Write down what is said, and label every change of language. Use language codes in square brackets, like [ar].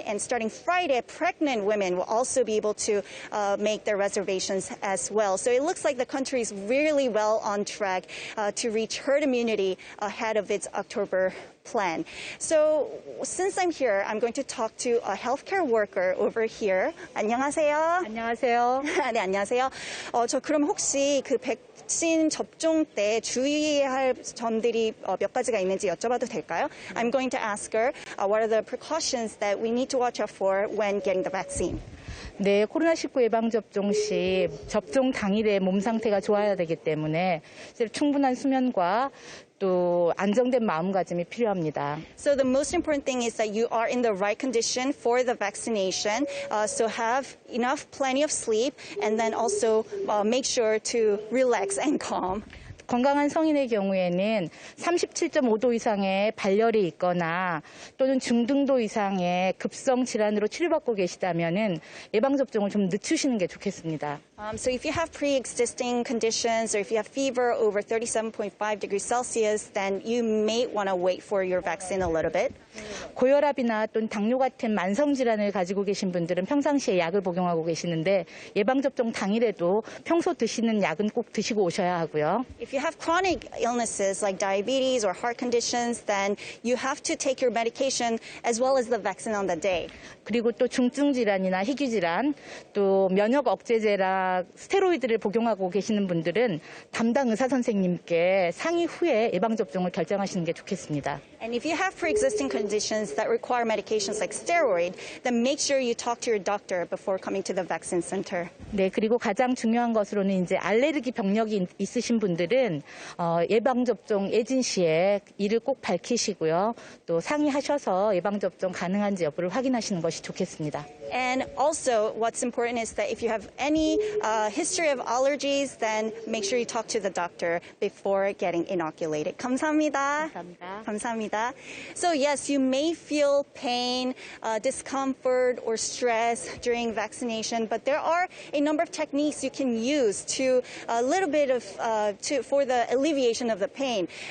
[en] And starting Friday, pregnant women will also be able to make their reservations as well. So it looks like the country is really well on track to reach herd immunity ahead of its October plan. So since I'm here, I'm going to talk to a healthcare worker over here. [ko] 안녕하세요. 안녕하세요. 네, 안녕하세요. 저 그럼 혹시 그 백신 접종 때 주의해야 할 점들이 몇 가지가 있는지 여쭤봐도 될까요? [en] I'm going to ask her what are the precautions that we need to watch out for when getting the vaccine. [ko] 네, 코로나19 예방접종 시 접종 당일에 몸 상태가 좋아야 되기 때문에 충분한 수면과 또 안정된 마음가짐이 필요합니다. [en] So the most important thing is that you are in the right condition for the vaccination. So have enough, plenty of sleep, and then also make sure to relax and calm. [ko] 건강한 성인의 경우에는 37.5도 이상의 발열이 있거나 또는 중등도 이상의 급성 질환으로 치료받고 계시다면은 예방접종을 좀 늦추시는 게 좋겠습니다. [en] So if you have pre-existing conditions or if you have fever over 37.5 degrees Celsius, then you may want to wait for your vaccine a little bit. [ko] 고혈압이나 또는 당뇨 같은 만성 질환을 가지고 계신 분들은 평상시에 약을 복용하고 계시는데 예방접종 당일에도 평소 드시는 약은 꼭 드시고 오셔야 하고요. [en] If you you have chronic illnesses like diabetes or heart conditions, then you have to take your medication as well as the vaccine on the day. [ko] 그리고 또 중증 질환이나 희귀 질환, 또 면역 억제제라 스테로이드를 복용하고 계시는 분들은 담당 의사 선생님께 상의 후에 예방 접종을 결정하시는 게 좋겠습니다. [en] And if you have pre-existing conditions that require medications like steroid, then make sure you talk to your doctor before coming to the vaccine center. [ko] 네, 그리고 가장 중요한 것으로는 이제 알레르기 병력이 있으신 분들은 예방 접종 예진 시에 이를 꼭 밝히시고요. 또 상의하셔서 예방 접종 가능한지 여부를 확인하시는 것이 좋겠습니다. [en] And also, what's important is that if you have any history of allergies, then make sure you talk to the doctor before getting inoculated. [ko] 감사합니다. 감사합니다. 감사합니다. [en] So yes, you may feel pain, discomfort, or stress during vaccination, but there are a number of techniques you can use to a little bit of for the alleviation of the pain.